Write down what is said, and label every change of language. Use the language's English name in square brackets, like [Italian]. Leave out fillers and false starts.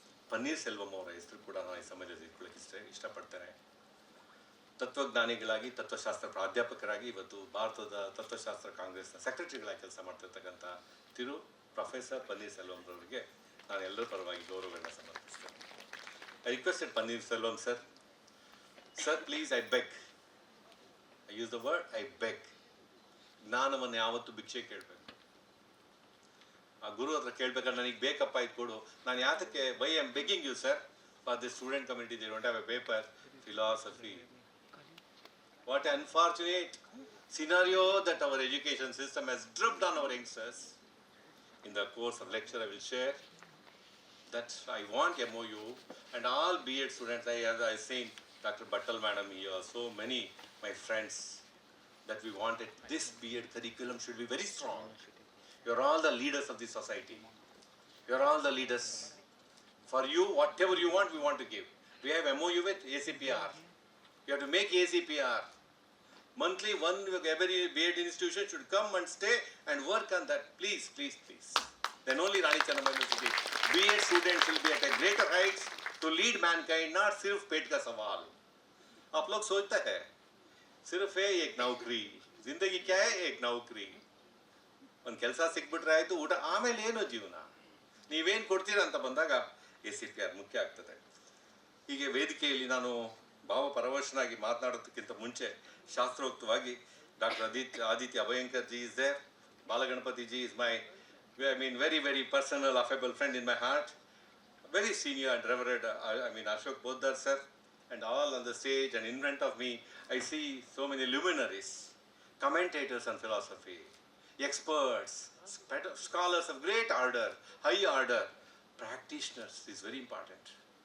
[Kannada] ಪನ್ನೀರ್ಸೆಲ್ವಂ ಅವರ ಹೆಸರು ಕೂಡ ನಾನು ಈ ಸಮಯದಲ್ಲಿ ಇಟ್ಕೊಳ್ಳೋಕೆ ಇಷ್ಟಪಡ್ತೇನೆ. ತತ್ವಜ್ಞಾನಿಗಳಾಗಿ, ತತ್ವಶಾಸ್ತ್ರ ಪ್ರಾಧ್ಯಾಪಕರಾಗಿ ಇವತ್ತು ಭಾರತದ ತತ್ವಶಾಸ್ತ್ರ ಕಾಂಗ್ರೆಸ್ನ ಸೆಕ್ರೆಟರಿಗಳಾಗಿ ಕೆಲಸ ಮಾಡ್ತಿರ್ತಕ್ಕಂಥ ಪ್ರೊಫೆಸರ್ ಪನ್ನೀರ್ಸೆಲ್ವಂ ಅವರಿಗೆ ನಾನು ಎಲ್ಲರ ಪರವಾಗಿ ಗೌರವವನ್ನು ಸಮರ್ಪಿಸ್ತೇನೆ. [English] I requested Panneerselvam sir, please, I beg. I use the word I beg. [Kannada] ಜ್ಞಾನವನ್ನು ಯಾವತ್ತು ಭಿಕ್ಷೆ ಕೇಳಬೇಕು. ಆ ಗುರು ಹತ್ರ ಕೇಳಬೇಕಾದ್ರೆ ನನಗೆ ಬೇಕಪ್ಪ ಇದು ಕೊಡು. ನಾನು ಯಾತಕ್ಕೆ [English] Why I am begging you sir for the student community they don't have a paper philosophy. What a unfortunate scenario that our education system has dripped on our youngsters. In the course of lecture I will share that I want MOU and all BEd students. As I seen Dr. Battal madam here, so many my friends, that we wanted this BEd curriculum should be very strong. You are all the leaders of the society. You are all the leaders. For you, whatever you want, we want to give. We have MOU with ACPR. You have to make ACPR. Monthly, every BEd institution should come and stay and work on that. Please, please, please. Then only Rani Channamma University BEd students will be at a greater heights to lead mankind, not [Hindi] सिर्फ पेट का सवाल. आप लोग सोचते हैं सिर्फ है एक नौकरी, जिंदगी क्या है? एक नौकरी. [Kannada] ಒಂದು ಕೆಲಸ ಸಿಕ್ಬಿಟ್ರೆ ಆಯಿತು, ಊಟ, ಆಮೇಲೆ ಏನೋ ಜೀವನ, ನೀವೇನು ಕೊಡ್ತೀರಾ ಅಂತ ಬಂದಾಗ ACPR ಮುಖ್ಯ ಆಗ್ತದೆ. ಹೀಗೆ ವೇದಿಕೆಯಲ್ಲಿ ನಾನು ಭಾವಪರವಶನಾಗಿ ಮಾತನಾಡೋದಕ್ಕಿಂತ ಮುಂಚೆ ಶಾಸ್ತ್ರೋಕ್ತವಾಗಿ doctor Aditya Abhyankar G [English] Is there. Balaganapathi ji is my very, very personal, affable friend in my heart. Very senior and revered, Ashok Poddar sir, and all on the stage and in front of me, I see so many luminaries, commentators on philosophy, experts, scholars of great order, high order, practitioners is very important.